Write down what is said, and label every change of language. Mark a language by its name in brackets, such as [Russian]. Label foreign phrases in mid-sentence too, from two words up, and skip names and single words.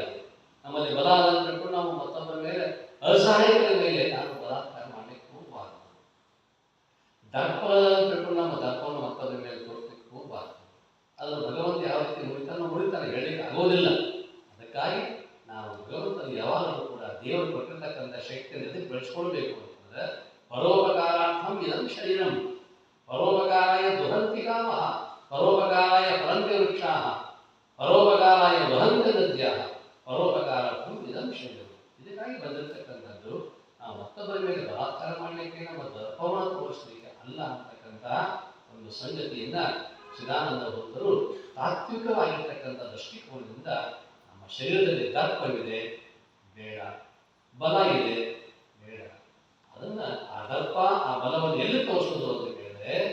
[Kannada] ನಮ್ಮಲ್ಲಿ ಬಲ ಅಂತ ತಿಳ್ಕೊಂಡು ನಾವು ಮತ್ತೊಬ್ಬರ ಮೇಲೆ ಅಸಹಾಯಕರ ಮೇಲೆ ನಾನು ಬಲಾತ್ಕಾರ ಮಾಡಲಿಕ್ಕೆ ಹೋಗಬಾರ್ದು. ದರ್ಪ ಅಂತ ತಿಳ್ಕೊಂಡು ನಮ್ಮ ದರ್ಪವನ್ನು ಮತ್ತೊಬ್ಬರ ಮೇಲೆ ತೋರಿಸಲಿಕ್ಕೆ ಹೋಗಬಾರ್ದು. ಅದನ್ನು ಭಗವಂತ ಯಾವ ರೀತಿ ಮುಡಿತಾನೆ ಹೇಳಲಿಕ್ಕೆ ಆಗೋದಿಲ್ಲ. ಅದಕ್ಕಾಗಿ ನಾವು ಭಗವಂತನ ಯಾವಾಗಲೂ ಕೂಡ ದೇವರು ಕೊಟ್ಟಿರ್ತಕ್ಕಂಥ ಶಕ್ತಿಯನ್ನು ಬೆಳೆಸ್ಕೊಳ್ಬೇಕು ಅಂತಂದ್ರೆ [Sanskrit] ಪರೋಪಕಾರಾರ್ಥಂ ಇದಂ ಶರೀರಂ, ಪರೋಪಕಾರಾಯ ದುಹಂತಿ ಕಾಮಃ, ಪರೋಪಕಾರಾಯ ಫಲಂತಿ ವೃಕ್ಷಾಃ, ಪರೋಪಕಾರಾಯ ವಹಂತಿ ನದ್ಯಾಃ, ಪರೋಪಕಾರಾರ್ಥಂ ಇದಂ ಶರೀರಂ. [Kannada] ಇದಕ್ಕಾಗಿ ಬಂದಿರತಕ್ಕಂಥದ್ದು ನಾವು ಮತ್ತೊಬ್ಬರ ಮೇಲೆ ಬಲಾತ್ಕಾರ ಮಾಡಲಿಕ್ಕೆ, ನಮ್ಮ ದರ್ಪವನ್ನು ತೋರಿಸಲಿಕ್ಕೆ ಅಲ್ಲ ಅಂತಕ್ಕಂಥ ಒಂದು ಸಂಗತಿಯಿಂದ ಚಿದಾನಂದ ಭಕ್ತರು ತಾತ್ವಿಕವಾಗಿರ್ತಕ್ಕಂಥ ದೃಷ್ಟಿಕೋನದಿಂದ ನಮ್ಮ ಶರೀರದಲ್ಲಿ ದರ್ಪವಿದೆ ಬೇಡ, ಬಲ ಇದೆ ಬೇಡ, ಅದನ್ನ ಆ ದರ್ಪ ಆ ಬಲವನ್ನು ಎಲ್ಲಿ ತೋರಿಸೋದು ಅಂತ ಕೇಳಿದ್ರೆ